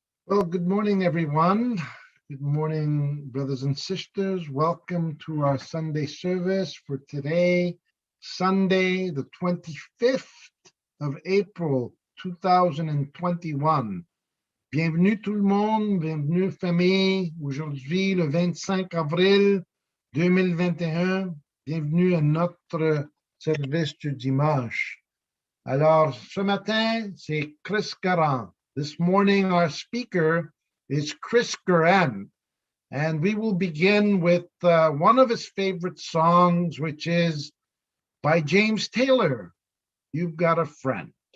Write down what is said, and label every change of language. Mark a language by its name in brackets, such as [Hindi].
[English] Well, good morning, everyone. Good morning, brothers and sisters. Welcome to our Sunday service for today, Sunday, the 25th of April, 2021. [French] Bienvenue tout le monde, bienvenue famille. Aujourd'hui, le 25 avril 2021, bienvenue à notre service du dimanche. Alors, ce matin, c'est Chris Garand. [English] This morning, our speaker is Chris Garand, and we will begin with one of his favorite songs, which is by James Taylor, You've Got a Friend.